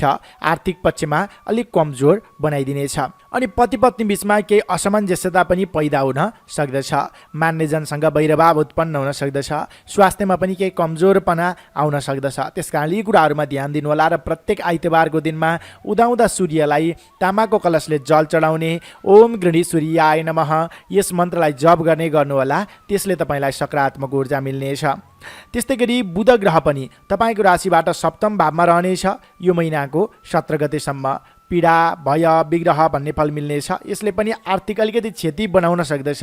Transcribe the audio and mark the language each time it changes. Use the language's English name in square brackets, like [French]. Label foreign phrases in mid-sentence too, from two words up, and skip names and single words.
[Nepali] आर्थिक पक्षमा अलिक कमजोर बनाइदिनेछ अनि पति पत्नी बिचमा केही असमञ्जस्यता पनि पैदा हुन सक्दछ। मान्यजनसँग वैरभाव उत्पन्न हुन सक्दछ। स्वास्थ्यमा पनि केही कमजोरपना आउन सक्दछ। त्यस कारण यी कुराहरूमा ध्यान दिनुहोला र प्रत्येक आइतबारको दिनमा उदाउँदा सूर्यलाई तामाको कलशले जल चढाउने, [Sanskrit] ओम गृणी सूर्याय नमः [Nepali] यस मन्त्रलाई जप गर्नुहोला। त्यसले तपाईँलाई सकारात्मक ऊर्जा मिल्नेछ। त्यस्तै गरी बुध ग्रह पनि तपाईँको राशिबाट सप्तम भावमा रहनेछ यो महिनाको 17 गतेसम्म। पीडा, भय, विग्रह भन्ने फल मिल्नेछ। यसले पनि आर्थिक अलिकति क्षति बनाउन सक्दछ।